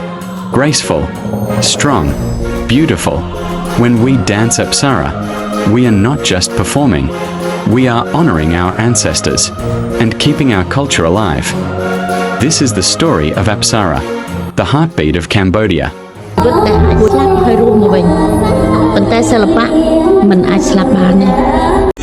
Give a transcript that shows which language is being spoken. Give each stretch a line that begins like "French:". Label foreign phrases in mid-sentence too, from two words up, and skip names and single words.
English: Graceful, strong, beautiful. When we dance Apsara, we are not just performing. We are honoring our ancestors and keeping our culture alive. This is the story of Apsara, the heartbeat of Cambodia.
Khmer: វិតតែអាចស្លាប់ហើយរស់មកវិញប៉ុន្តែសិល្បៈមិនអាចស្លាប់បានទេ